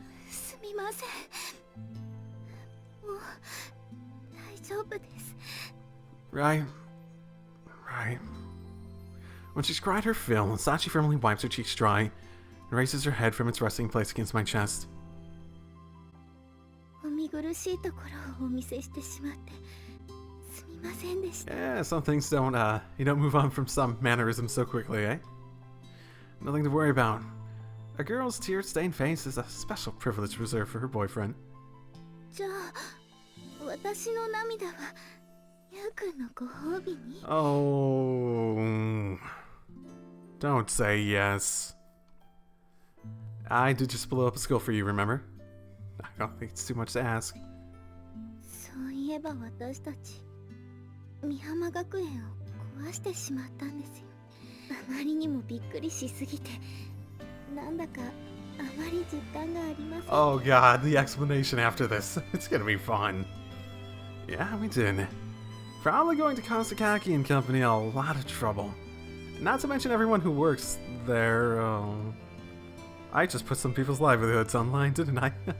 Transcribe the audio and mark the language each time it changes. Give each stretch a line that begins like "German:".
Japanese: すみません。もう大丈夫です。
English: Right. When she's cried her fill, Sachi firmly wipes her cheeks dry and raises her head from its resting place against my chest.
Japanese: お見苦しいところをお見せしてしまってすみませんでした。
English: Yeah, some things you don't move on from some mannerisms so quickly, eh? Nothing to worry about. A girl's tear-stained face is a special privilege reserved for her boyfriend.
Japanese: じゃあ私の涙はゆうくんのご褒美に。
English: Oh, don't say yes. I did just blow up a skull for you, remember? I don't think it's too much to ask.
Japanese: そういえば私たち美浜学園を壊してしまったんですよ。あまりにもびっくりしすぎてなんだかあまり実感がありません。
English: Oh god, the explanation after this. It's gonna be fun. Yeah, we did. Probably going to cause Sakaki and company a lot of trouble. Not to mention everyone who works there. I just put some people's livelihoods online, didn't I?